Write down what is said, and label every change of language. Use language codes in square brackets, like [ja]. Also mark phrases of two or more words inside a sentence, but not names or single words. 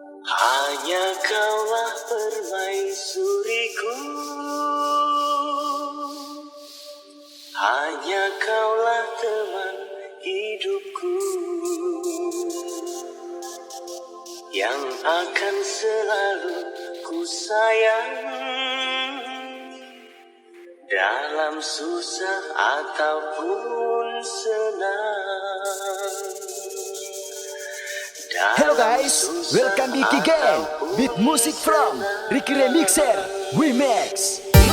[id] Hanya kaulah permaisuriku, hanya kaulah teman hidupku, yang akan selalu ku sayang dalam susah ataupun senang. [en] Hello guys, welcome di Joget. Beat music from Remixer Umr.